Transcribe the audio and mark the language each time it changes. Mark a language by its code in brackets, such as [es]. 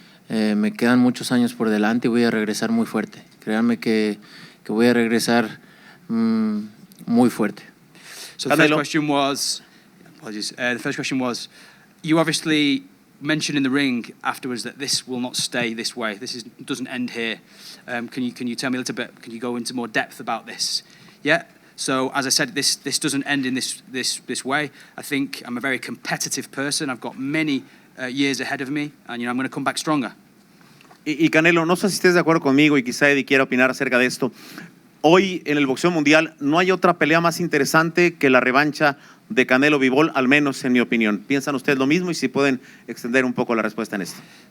[es] Me quedan muchos años por delante y voy a regresar muy fuerte. Créanme que voy a regresar muy fuerte. [en] So the first question was, apologies. The first question was, you obviously mentioned in the ring afterwards that this will not stay this way. This doesn't end here. Can you tell me a little bit? Can you go into more depth about this? Yeah. So as I said, this doesn't end in this way. I think I'm a very competitive person. I've got many years ahead of me, and I'm going to come back stronger. [es] Y Canelo, no sé si estés de acuerdo conmigo y quizá Eddie quiera opinar acerca de esto. Hoy en el boxeo mundial no hay otra pelea más interesante que la revancha de Canelo Bivol, al menos en mi opinión. ¿Piensan ustedes lo mismo? Y si pueden extender un poco la respuesta en esto.